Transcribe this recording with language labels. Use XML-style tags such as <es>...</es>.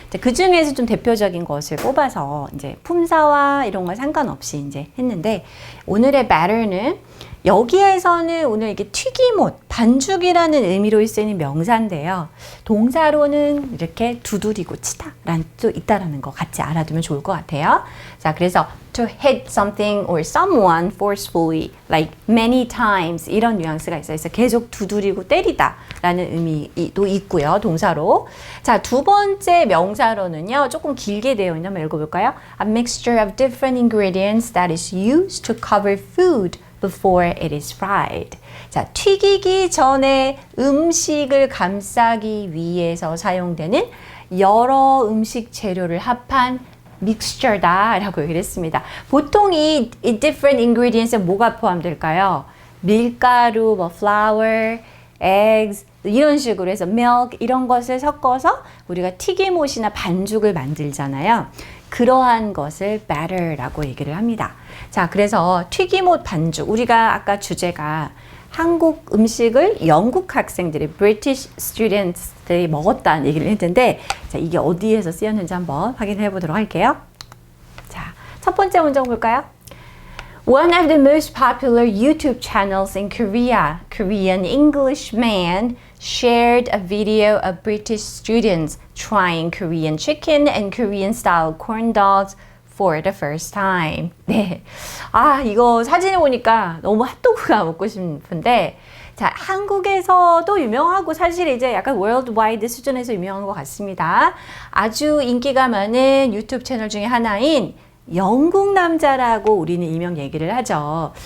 <ko>그 중에서 좀 대표적인 것을 뽑아서 이제 품사와 이런 거 상관없이 이제 했는데, 오늘의 batter는 여기에서는 오늘 이게 튀김옷, 반죽이라는 의미로 쓰이는 명사인데요. 동사로는 이렇게 두드리고 치다 라는 뜻도 있다라는 거 같이 알아두면 좋을 것 같아요. 자, 그래서</ko> <en>to hit something or someone forcefully, like many times</en> <ko>이런 뉘앙스가 있어요. 그래서 계속 두드리고 때리다 라는 의미도 있고요. 동사로. 자, 두 번째 명사로는요. 조금 길게 되어 있는 한번 읽어볼까요?</ko> <en>A mixture of different ingredients that is used to cover food before it is fried.</en> <ko>자, 튀기기 전에 음식을 감싸기 위해서 사용되는 여러 음식 재료를 합한 믹스처다 라고 얘기를 했습니다. 보통 이</ko> <en>different ingredients</en> <ko>에 뭐가 포함될까요? 밀가루, flour, eggs 이런 식으로 해서 milk 이런 것을 섞어서 우리가 튀김옷이나 반죽을 만들잖아요. 그러한 것을 batter라고 얘기를 합니다. 자, 그래서 튀김옷 반죽, 우리가 아까 주제가 한국 음식을 영국 학생들이</ko> <en>British students</en> <ko>들이 먹었다는 얘기를 했는데, 자, 이게 어디에서 쓰였는지 한번 확인해 보도록 할게요. 자, 첫 번째 문장 볼까요?</ko> <en>One of the most popular YouTube channels in Korea, Korean English Man, shared a video of British students trying Korean chicken and Korean-style corn dogs for the first time.</en> <ko>네. 아, 이거 사진을 보니까 너무 핫도그가 먹고 싶은데, 자, 한국에서도 유명하고 사실 이제 약간 월드와이드 수준에서 유명한 것 같습니다. 아주 인기가 많은 유튜브 채널 중에 하나인 영국 남자라고 우리는 일명 얘기를 하죠.</ko>